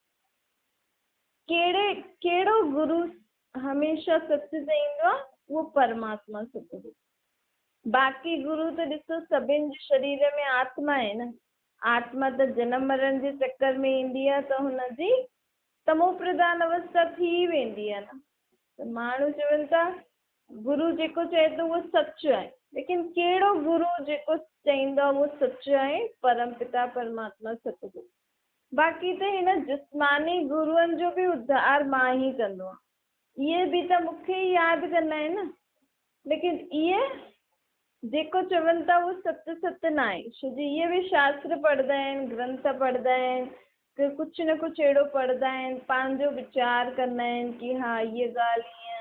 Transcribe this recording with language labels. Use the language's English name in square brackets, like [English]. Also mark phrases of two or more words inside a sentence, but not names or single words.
[Sindhi] कहिड़ो गुरु हमेशह सच चईंदो आहे? उहो परमात्मा सतगुरु। बाक़ी गुरु त ॾिसो सभिनि जे शरीर में आत्मा आहे न। आत्मा त जनम मरण जे चक्कर में ईंदी आहे त हुनजी तमो प्रधान अवस्था थी वेंदी आहे न। त माण्हू चवनि था गुरु जेको चए थो उहो सच आहे, लेकिन कहिड़ो गुरु जेको चईंदो आहे उहो सच आहे? परम पिता परमात्मा सतगुरु। बाक़ी त हिन जिस्मानी गुरुअनि जो बि उद्धार मां ई कंदो आहे। इहे बि त मूंखे ई यादि कंदा आहिनि न, लेकिन इहे जेको चवनि था उहो सत सत न आहे। छो जी इहे बि शास्त्र पढ़ंदा आहिनि, ग्रंथ पढ़ंदा आहिनि, कि कुझु न कुझु अहिड़ो पढ़ंदा आहिनि, पंहिंजो वीचार कंदा आहिनि कि हा इहा ॻाल्हि ईअं।